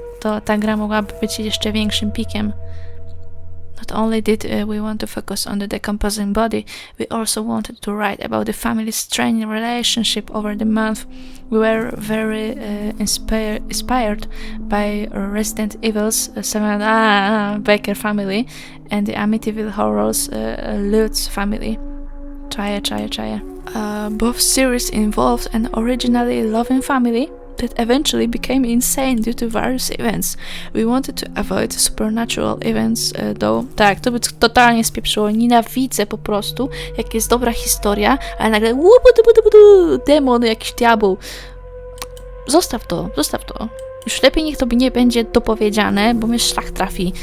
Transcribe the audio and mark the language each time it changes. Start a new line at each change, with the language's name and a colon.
Polish: To ta gra mogłaby być jeszcze większym pikiem.
English: Not only did we want to focus on the decomposing body, we also wanted to write about the family's straining relationship over the month. We were very inspired by Resident Evil's 7 Baker family and the Amityville Horror's Lutz family.
Polish: Czaję.
English: Both series involved an originally loving family that eventually became insane due to various events. We wanted to avoid supernatural events, though.
Polish: Tak, to by totalnie spieprzyło. Nienawidzę po prostu, jak jest dobra historia, ale nagle demon, jakiś diabeł. Zostaw to. Już lepiej niech to nie będzie dopowiedziane, bo mnie szlak trafi.